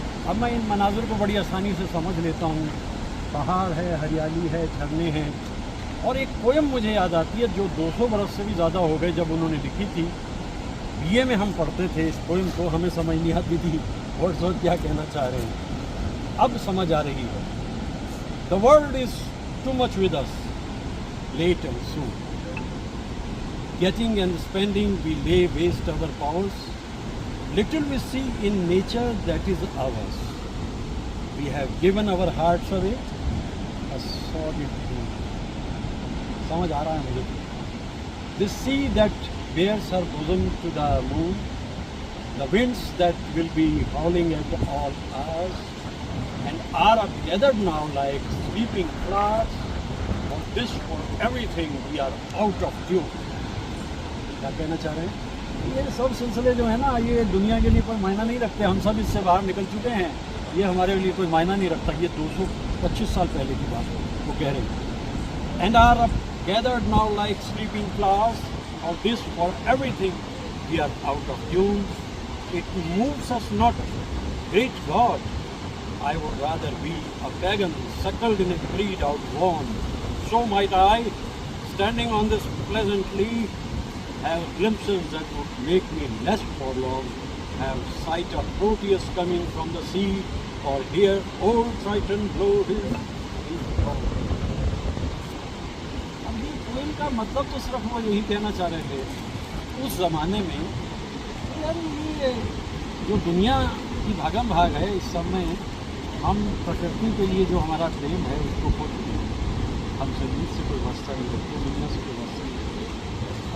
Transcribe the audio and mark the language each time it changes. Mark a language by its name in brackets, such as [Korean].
[Hindi] अब मैं इन मनाजिर को बड़ी आसानी से समझ लेता हूँ। पहाड़ है, हरियाली है, झरने हैं। और एक पोएम मुझे याद आती है जो 200 बरस से भी ज़्यादा हो गए जब उन्होंने लिखी थी। बीए में हम पढ़ते थे इस पोएम को, हमें समझ नहीं आती थी वर्ड्सवर्थ क्या कहना चाह रहे हैं। अब समझ आ रही है। [English] The world is too much with us, late and soon, getting and spending we lay waste our powers, little we see in nature that is ours, we have given our hearts away, a solid food. [Hindi] समझ आ रहा है मुझे। [English] This sea that bears her bosom to the moon, the winds that will be howling at all hours, and are gathered now like sleeping flowers, on this for everything we are out of tune. [Hindi] क्या कहना चाह रहे हैं? ये सब सिलसिले जो है ना, ये दुनिया के लिए कोई मायना नहीं रखते। हम सब इससे बाहर निकल चुके हैं। ये हमारे लिए कोई मायना नहीं रखता। ये 225 साल पहले की बात वो कह रहे हैं। [English] And are gathered now like sleeping flowers, of this for everything we are out of tune. It moves us not, great God, I would rather be a pagan suckled in a creed outworn. So might I, standing on this pleasant lea, have glimpses that would make me less forlorn, have sight of Proteus coming from the sea, or hear old Triton blow his horn. [Hindi] अब ये poem का मतलब तो सिर्फ वो यही कहना चाह रहे थे उस ज़माने में, यार ये जो दुनिया की भागम भाग है इस सब में, हम प्रकृति के लिए जो हमारा प्रेम है उसको खो चुके हैं। हम संगीत से कोई वास्ता नहीं रखते, दुनिया से कोई वास्ता नहीं रखते।